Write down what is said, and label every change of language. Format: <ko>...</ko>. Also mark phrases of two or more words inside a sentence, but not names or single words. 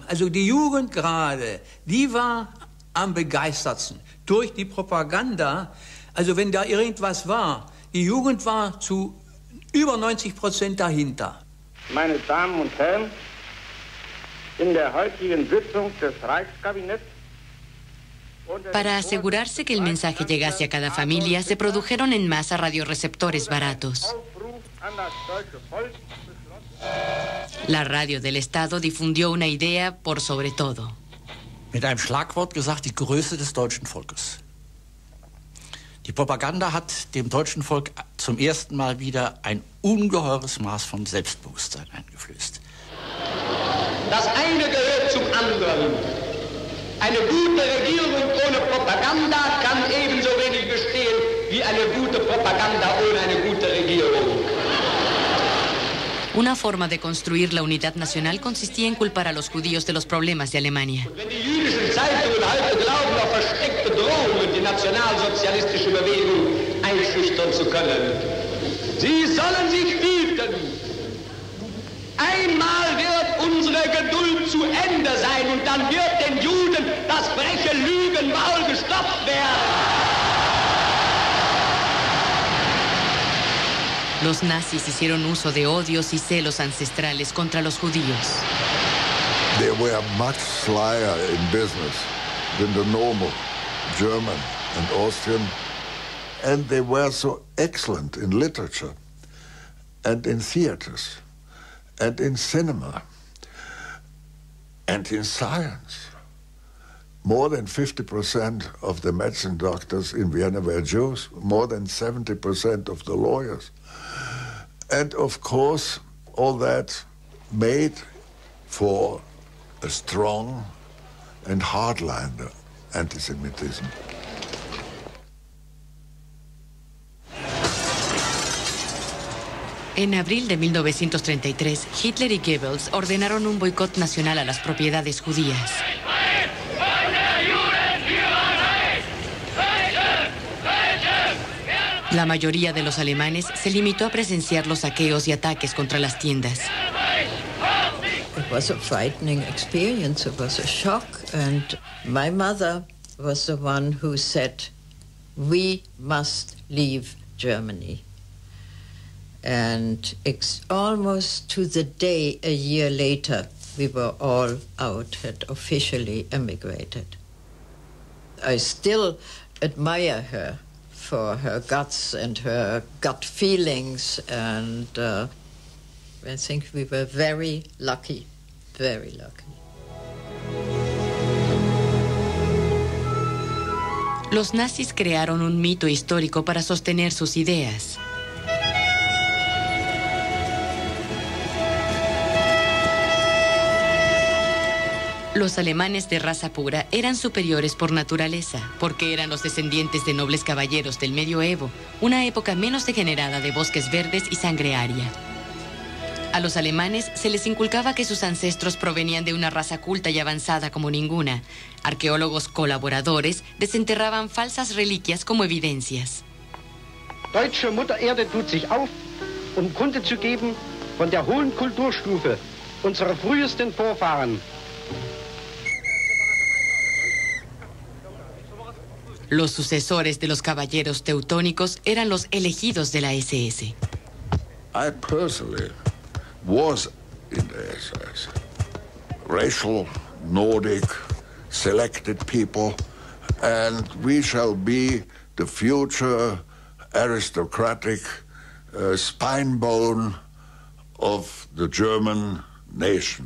<de>Also die Jugend gerade, die war am begeistertsten durch die Propaganda. Also wenn da irgendwas war, die Jugend war zu über 90% dahinter. Meine Damen und Herren, in der heutigen Sitzung des Reichskabinetts</de> <es>Para asegurarse que el mensaje llegase a cada familia, se produjeron en masa radioreceptores baratos. La radio del Estado difundió una idea por sobre todo.</es> <de>Mit einem Schlagwort gesagt, die Größe des deutschen Volkes. Die Propaganda hat dem deutschen Volk zum ersten Mal wieder ein ungeheures Maß von Selbstbewusstsein eingeflößt. Das eine gehört zum anderen. Eine gute Regierung ohne Propaganda kann ebenso wenig bestehen wie eine gute Propaganda ohne eine gute Regierung.</de> <es>Una forma de construir la unidad nacional consistía en culpar a los judíos de los problemas de Alemania.</es> <de>Wenn die jüdischen Zeitungen heute glauben, auf versteckte Drohungen die nationalsozialistische Bewegung einschüchtern zu können, sie sollen sich hüten. Einmal wird zu Ende sein und dann wird den Juden das freche Lügenmaul gestopft werden.</de> <es>Los nazis hicieron uso de odios y celos ancestrales contra los judíos.</es> <en>They were much slyer in business than the normal German and Austrian, and they were so excellent in literature and in theaters and in cinema and in science. More than 50% of the medicine doctors in Vienna were Jews, more than 70% of the lawyers. And of course, all that made for a strong and hardline anti-Semitism.</en> <es>En abril de 1933, Hitler y Goebbels ordenaron un boicot nacional a las propiedades judías. La mayoría de los alemanes se limitó a presenciar los saqueos y ataques contra las tiendas.</es> <en>It was a frightening experience. It was a shock. And my mother was the one who said, we must leave Germany. And almost to the day a year later, we were all out, had officially emigrated. I still admire her for her guts and her gut feelings, and I think we were very lucky, very lucky.</en> <es>Los nazis crearon un mito histórico para sostener sus ideas. Los alemanes de raza pura eran superiores por naturaleza, porque eran los descendientes de nobles caballeros del medioevo, una época menos degenerada de bosques verdes y sangre aria. A los alemanes se les inculcaba que sus ancestros provenían de una raza culta y avanzada como ninguna. Arqueólogos colaboradores desenterraban falsas reliquias como evidencias.</es> <de>Deutsche Mutter Erde tut sich auf, Kunde zu geben von der hohen Kulturstufe unserer frühesten Vorfahren.</de> <es>Los sucesores de los caballeros teutónicos eran los elegidos de la SS.</es> <en>I personally was in the SS. Racial, Nordic, selected people, and we shall be the future aristocratic spine bone of the German nation.</en>